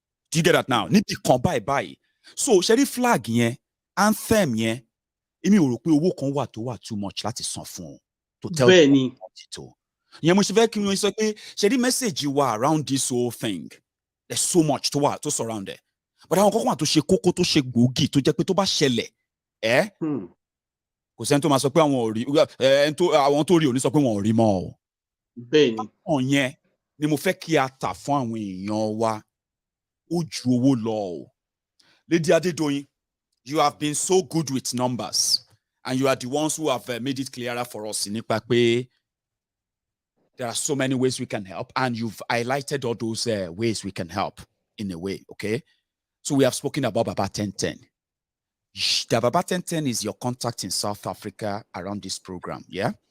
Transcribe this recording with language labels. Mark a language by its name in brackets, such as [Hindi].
[English] Do you get that now? [Yoruba] Níbi kan báyìí. So ṣe rí flag yẹn, anthem yẹn, èmi ò rò pé owó kan wà tó wà [English] too much [Yoruba] láti san fún un. [English] To tell [Yoruba] Bẹ́ẹ̀ni. Yẹn mo ṣe fẹ́ kí wọ́n sọ pé ṣe rí message wa [English] around this whole thing. There's so much to surround there. [Yoruba] But àwọn kọ́kọ́ wà tó ṣe kókó tó ṣe gbòógì tó jẹ́ pé tó bá ṣẹlẹ̀ kò sẹ́ni tó máa sọ pé àwọn ò rí àwọn tó rí òní sọ pé wọn ò rí mọ́ o. Bẹ́ẹ̀ni. Àwọn yẹn ni mo fẹ́ kí a tà fún àwọn èèyàn wa ó ju owó lọ o. [English] Lady Adedoyin, you have been so good with numbers and you are the ones who have made it clearer for us [Yoruba] nípa pé [English] there are so many ways we can help and you've highlighted all those ways we can help in a way, okay? So we have spoken about Baba 1010. The Baba 1010 is your contact in South Africa around this program, yeah?